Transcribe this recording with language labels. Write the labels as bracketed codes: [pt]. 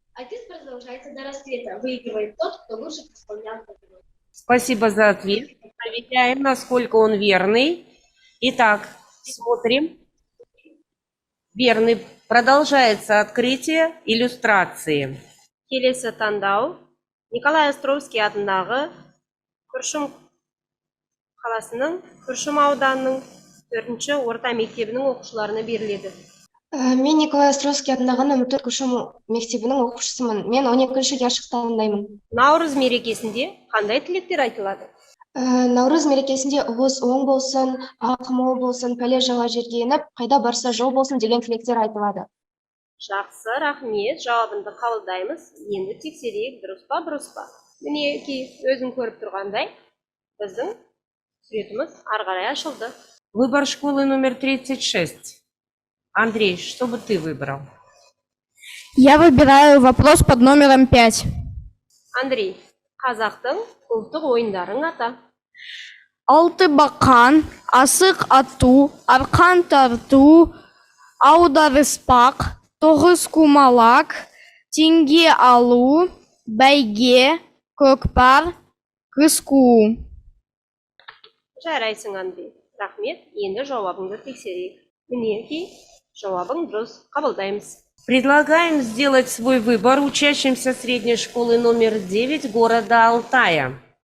[ru] Айтыс продолжается до рассвета. Выигрывает тот, кто лучше исполнял патруль. Спасибо за ответ. Проверяем, насколько он верный. Итак, смотрим. Верный. Продолжается открытие иллюстрации. [kk] Келесі таңдау Николай Островский атындағы Күршім қаласының Күршім ауданының 4-ші орта мектебінің оқушыларына беріледі. Мен Николай Островский атындағы нөмір 4 Күршім мектебінің оқушысымын. Мен 12-ші яшықтандаймын. Наурыз мерекесінде қандай тілектер айтылады? Наурыз мерекесінде ұғыз оң болсын, ақ мол болсын, пәле жылы жерге еніп, қайда барса жол болсын деген тілектер айтылады. Жақсы, рахмет. Жауабынды қабылдаймыз. Енді тексерейік, дұрыс па, бұрыс па. Мінекей, өзің көріп тұрғандай, біздің суретіміз ары қарай ашылды. [ru] Выбор школы номер 36. Андрей, что бы ты выбрал? Я выбираю вопрос под номером 5. [kk] Андрей, қазақтың ұлттық ойындарың ата. Алты бақан, асық ату, арқан тарту, аударыспақ, тоғыз кумалақ, теңге алу, бәйге, көкпар, кыску. Жарайсың, Андрей. Рахмет. Енді жауабыңды тексерейік. Мінекей, жауабың дұрыс. Қабылдаймыз. [ru] Предлагаем сделать свой выбор учащимся средней школы номер 9 города Алтая.